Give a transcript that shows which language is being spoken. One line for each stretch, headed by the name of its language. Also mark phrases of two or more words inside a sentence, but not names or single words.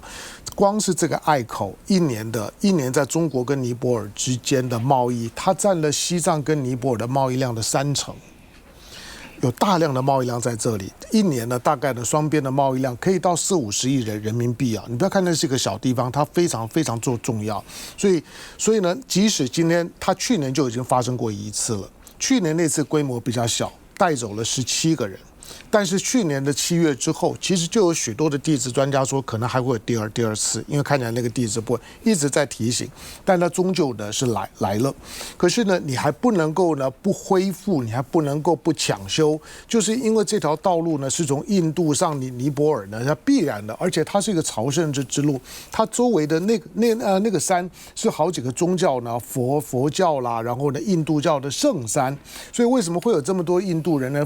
Chinese: 光是這個隘口一年在中國跟尼泊爾之間的貿易，它佔了西藏跟尼泊爾的貿易量的30%。有大量的貿易量在這裡，一年呢，大概的雙邊的貿易量可以到40-50億人民幣啊！你不要看那是一個小地方，它非常非常重要。所以呢，即使今天它去年就已經發生過一次了，去年那次規模比較小，帶走了17個人。但是去年的7月之後，其實就有許多的地質專家說，可能還會有第二次，因為看起來那個地質波一直在提醒，但它終究呢是來了。可是呢，你還不能夠呢不恢復，你還不能夠不搶修，就是因為這條道路呢是從印度上尼泊爾呢，它必然的，而且它是一個朝聖之路，它周圍的那個山是好幾個宗教呢，佛教啦，然後呢印度教的聖山，所以為什麼會有這麼多印度人呢？